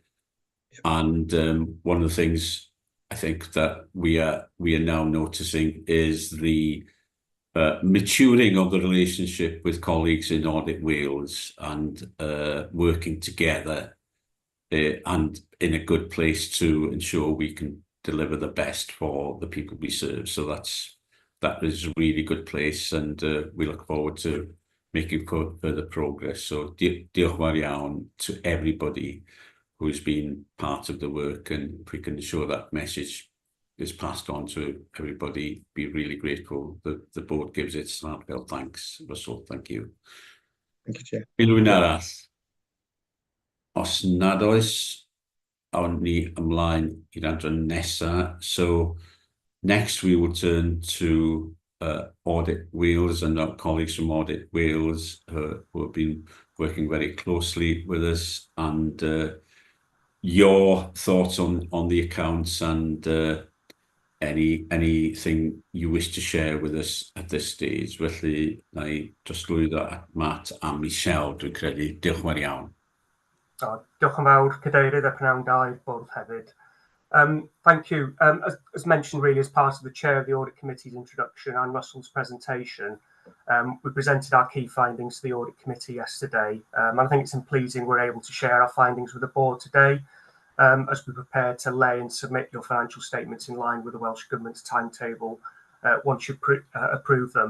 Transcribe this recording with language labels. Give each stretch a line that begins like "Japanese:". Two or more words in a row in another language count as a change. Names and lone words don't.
English: And one of the things I think that we are now noticing is the maturing of the relationship with colleagues in Audit Wales, and working together and in a good place to ensure we can deliver the best for the people we serve. So that is a really good place, and we look forward to making further progress. So
Welsh: diolch fawr iawn
English: to everybody who's been part of the work, and if we can ensure that message is passed on to everybody, be really grateful that the board gives its heartfelt thanks. Russell, thank you. Thank you, Chair.
Welsh: Unrhyw un arall? Os nad oes, awn ni ymlaen i'r adran nesaf.
English: So next we will turn to Audit Wales and our colleagues from Audit Wales who have been working very closely with us, and your thoughts on the accounts and anything you wish to share with us at this stage.
Welsh: Felly, na I drosglwyddo at Matt a Michelle, dwi'n credu. Diolch yn fawr iawn. Diolch yn fawr, Cadeirydd, a Prynhawn Dau, both hefyd.
English: Thank you. As mentioned, really, as part of the Chair of the Audit Committee's introduction and Russell's presentation, we presented our key findings to the Audit Committee yesterday. And I think it's pleasing we're able to share our findings with the board today, as we prepare to lay and submit your financial statements in line with the Welsh Government's timetable once you approve them.